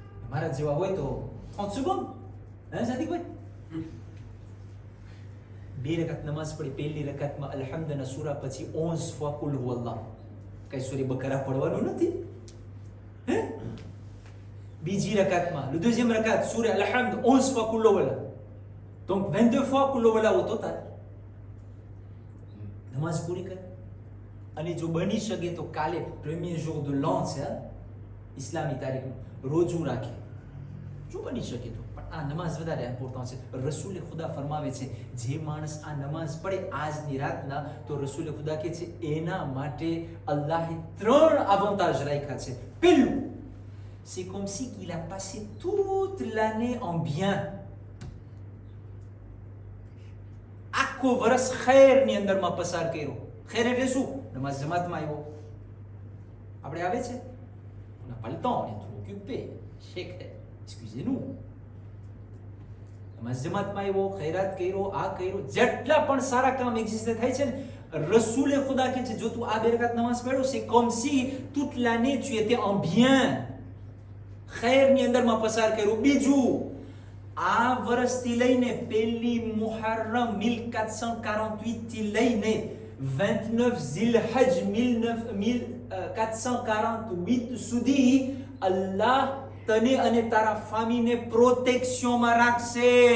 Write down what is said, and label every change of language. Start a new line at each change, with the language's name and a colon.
Gujarati: મારા જેવા હોય તો
French: 30 secondes, hein
Gujarati: સાદિકભાઈ? 2 રકાત નમાઝ પડી, પહેલી રકાતમાં અલ્હમ્દના સૂરા પછી 11 fois કુલ હુવલ્લાહ, કઈ સૂરી બકરા પડવાનું નથી. હે બીજી રકાતમાં,
French: le deuxième rakat, surah Al-Hamd, 11 fois Qul Huwallah. Donc 22 fois Qul Huwallah au total.
Gujarati: નમાઝ પૂરી કરે. અને જો બની શકે તો કાલે
French: premier jour de l'an
Gujarati: છે ઇસ્લામી તારીખનું રોજુ રાખે, જો બની શકે તો. પણ આ નમાઝ વધારે ઇમ્પોર્ટન્ટ છે. રસૂલે ખુદા ફરમાવે છે જે માણસ આ નમાઝ પડે આજની રાતના, તો રસૂલે ખુદા કહે છે એના માટે અલ્લાહે 3 avantages રાખ્યા છે. પહેલું,
French: c'est comme si qu'il a passé toute l'année en bien.
Gujarati: આખો વર્ષ ખૈરની અંદરમાં પસાર કર્યો. ખૈર એટલે શું? નમાઝ જમાતમાં આવ્યો. આપણે આવે છે,
French: on n'a pas le temps, on est trop occupé.
Gujarati: Sheikh હે,
French: excusez-nous.
Gujarati: નમાઝ જમાતમાં આવ્યો, ખૈરાત કર્યો, આ કર્યો, જેટલા પણ સારા કામ એક્ઝિસ્ટ થાય છે ને, રસૂલે ખુદા કહે છે જો તું આ 2 રકાત નમાઝ પઢ્યો,
French: c'est comme si toute l'année tu étais en bien.
Gujarati: ખૈરની અંદરમાં પસાર કર્યો. બીજું, આ વર્ષથી લઈને પહેલી મુહર્રમ 1448 થી લઈને 29 ઝિલહજ 1448 સુધી અલ્લાહ તને અને તારા ફામીને પ્રોટેક્શનમાં રાખશે.